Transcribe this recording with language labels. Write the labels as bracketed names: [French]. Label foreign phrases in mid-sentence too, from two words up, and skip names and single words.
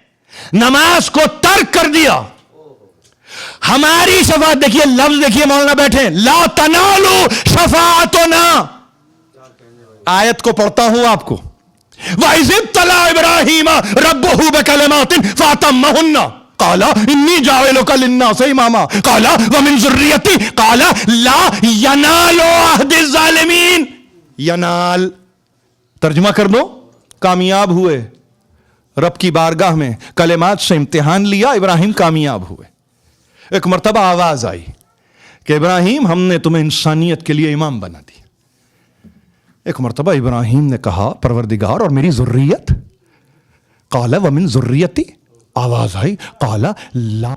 [Urdu] نماز کو ترک کر دیا. ہماری شفاعت دیکھیے، لفظ دیکھیے مولانا بیٹھے, [Arabic] لا تنالوا شفاعتنا. [Urdu] آیت کو پڑھتا ہوں آپ کو, [Arabic] وإذ ابتلى إبراهيم ربه بكلمات فأتمهن قال إني جاعلك للناس إماما قال ومن ذريتي قال لا ينال عهدي الظالمين. [Urdu] ینال ترجمہ کر دو، کامیاب ہوئے، رب کی بارگاہ میں کلمات سے امتحان لیا، ابراہیم کامیاب ہوئے. ایک مرتبہ آواز آئی کہ ابراہیم ہم نے تمہیں انسانیت کے لیے امام بنا دیا. ایک مرتبہ ابراہیم نے کہا پروردگار اور میری ذریت, [Arabic] قال ومن ذريتي, [Urdu] آواز آئی [Arabic] قال لا.